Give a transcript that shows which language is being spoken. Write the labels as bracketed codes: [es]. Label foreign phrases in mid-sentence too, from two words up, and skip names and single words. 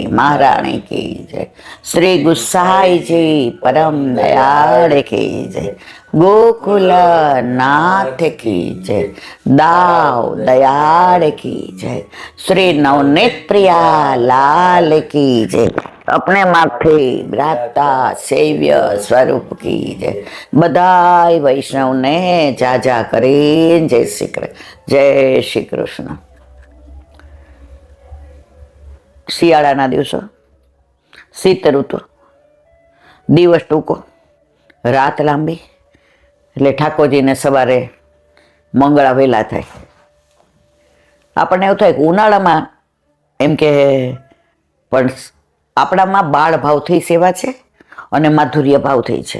[hi] महाराणी की जय, श्री गुसाई जी परम दयाल की जय, गोकुल नाथ की जय, दाव दयाल की जय, श्री नवनीत प्रिया लाल की जय, अपने माथे ब्राता सेव्य स्वरूप की जय, बधाई [gu] વૈષ્ણવને ઝાઝા કરે [hi] जय श्री कृष्ण। [gu] શિયાળાના દિવસો, શીત ઋતુ, દિવસ ટૂંકો, રાત લાંબી, એટલે ઠાકોરજીને સવારે મંગળા વહેલા થાય. આપણને એવું થાય કે ઉનાળામાં એમ કે પણ આપણામાં બાળ ભાવથી સેવા છે અને માધુર્ય ભાવથી છે.